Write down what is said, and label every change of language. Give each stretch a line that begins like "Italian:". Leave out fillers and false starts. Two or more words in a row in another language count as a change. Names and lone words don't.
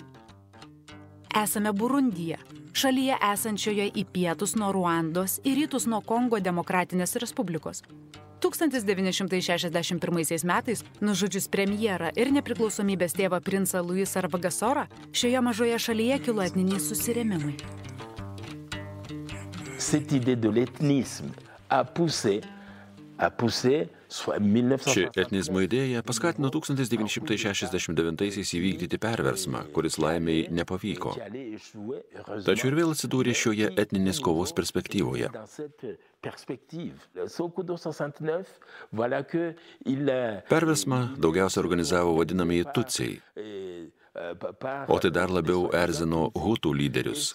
Lithuanian: Esame Burundyje, šalyje esančioje į pietus nuo Ruandos ir rytus nuo Kongo Demokratinės Respublikos. 1961 metais, nužudžius premjerą ir nepriklausomybės tėvą princą Luisą Rwagasorą, šioje mažoje šalyje kilo etniniai susirėmimai.
French: Cette idée de l'ethnisme a poussé
Lithuanian: Ši etnizmo idėja paskatino 1969-aisiais įvykdyti perversmą, kuris laimiai nepavyko. Tačiau ir vėl atsidūrė šioje etninės kovos perspektyvoje. Perversmą daugiausia organizavo vadinamieji tutsiai, o tai dar labiau erzino hutų lyderius.